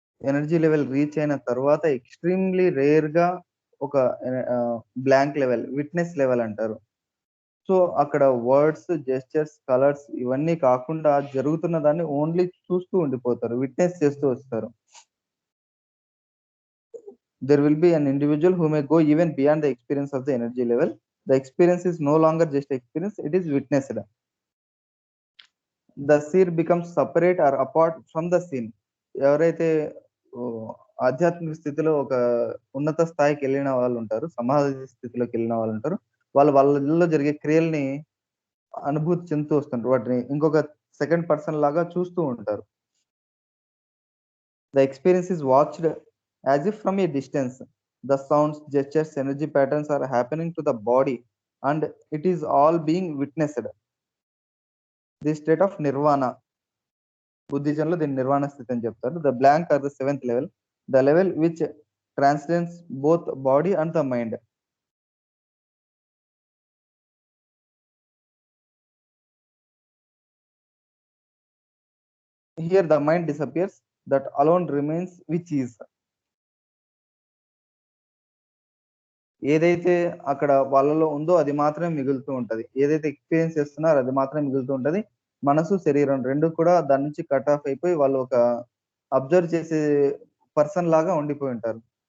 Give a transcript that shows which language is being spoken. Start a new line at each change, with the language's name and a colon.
Telugu: Energy level reach అయిన తర్వాత extremely rare గా ఒక బ్లాంక్ లెవెల్, విట్నెస్ లెవెల్ అంటారు. సో అక్కడ వర్డ్స్, జెస్చర్స్, కలర్స్ ఇవన్నీ కాకుండా జరుగుతున్న దాన్ని ఓన్లీ చూస్తూ ఉండిపోతారు, విట్నెస్ చేస్తూ వస్తారు.
English: There will be an individual who may go even beyond the experience of the energy level. The experience is no longer just experience, it is witnessed. The seer becomes separate or apart from the scene.
Telugu: ఎవరైతే ఆధ్యాత్మిక స్థితిలో ఒక ఉన్నత స్థాయికి వెళ్ళిన వాళ్ళు ఉంటారు, సమాధి స్థితిలోకి వెళ్ళిన వాళ్ళు ఉంటారు, వాళ్ళలో జరిగే క్రియల్ని అనుభూతి చెందుతూ వస్తుంటారు, వాటిని ఇంకొక సెకండ్ పర్సన్ లాగా చూస్తూ ఉంటారు.
English: The experience is watched as if from a distance. The sounds, gestures, energy patterns are happening to the body and it is all being witnessed. This state of nirvana,
Telugu: బుద్ధిజంలో దీన్ని నిర్వాణ స్థితి అని చెప్తారు.
English: The blank are the 7th level, the level which transcends both body and the mind. Here the mind disappears, that alone remains which is.
Telugu: ఏదైతే అక్కడ వాళ్ళలో ఉందో అది మాత్రమే మిగులుతూ ఉంటది, ఏదైతే ఎక్స్పీరియన్స్ చేస్తున్నారో అది మాత్రమే మిగులుతూ ఉంటది. మనసు, శరీరం రెండు కూడా దాని నుంచి కట్ ఆఫ్ అయిపోయి వాళ్ళు ఒక అబ్జర్వ్ చేసే పర్సన్ లాగా ఉండిపోయి ఉంటారు.